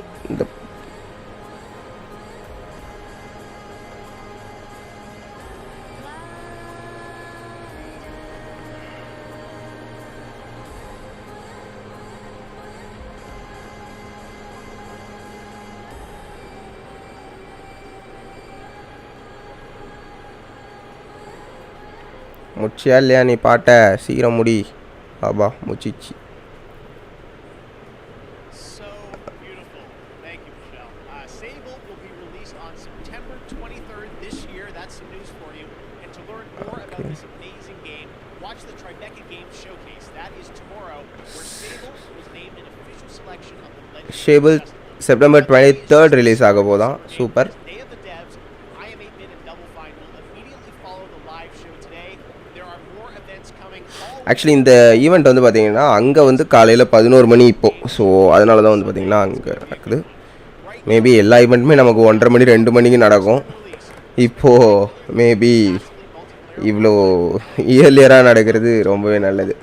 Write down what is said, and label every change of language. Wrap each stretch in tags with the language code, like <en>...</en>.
<ta>இந்த முச்சியா இல்லையா நீ பாட்ட, சீக்கிரம் முடி Baba, முச்சிச்சு.</ta> <en>So beautiful. Thank you, Michelle. Sable will be released on September 23rd this year. That's some news for you. And to learn more about this amazing game, watch the Tribeca Games Showcase. That is tomorrow, where Sable was named an official selection of the Legend</en> <ta>ஷேபிள் September 23rd release ஆக போதான். Super.</ta> <en>Day of the Devs, INAPPROPRIATE and Double Fine will immediately follow the live show today. There are more events coming.</en> <ta>Actually இந்த event வந்து பார்த்திங்கன்னா அங்கே வந்து காலையில் 11 மணி இப்போது. So அதனால தான் வந்து பார்த்திங்கன்னா அங்கே நடக்குது. மேபி எல்லா ஈவெண்ட்டுமே நமக்கு 1:30 மணி 2 மணிக்கு நடக்கும். இப்போது மேபி இவ்வளோ இயர்லியராக நடக்கிறது ரொம்பவே நல்லது.</ta>